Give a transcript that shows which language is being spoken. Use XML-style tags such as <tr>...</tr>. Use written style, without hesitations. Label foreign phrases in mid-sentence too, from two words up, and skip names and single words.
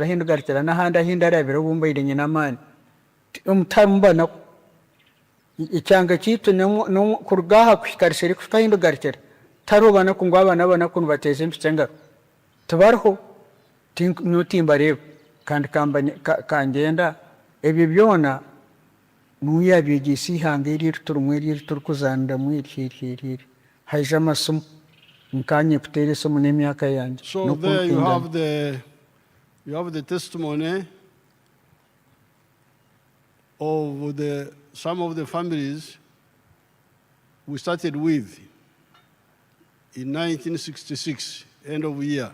<nyn>hindi garukira n'ahandi ahindi arabire obumbaire nyina amaani omutarumbanaho ekyanga kiitu kuruga aha kuhika risheri kuhika hindi garukira tarobanaku ngu abaana banaku nibateeza empiki engaro tibariho nyowe timbareeba kandi kangyenda ebyo byona nuwe yabyegyesa ihanga eri turimu eri turikuzaaniramu eri haija amasimu nkanye kuteera esimu n'emyaka yange.</nyn> <en>So there you have the testimony of some of the families we started with in 1966, end of year.</en>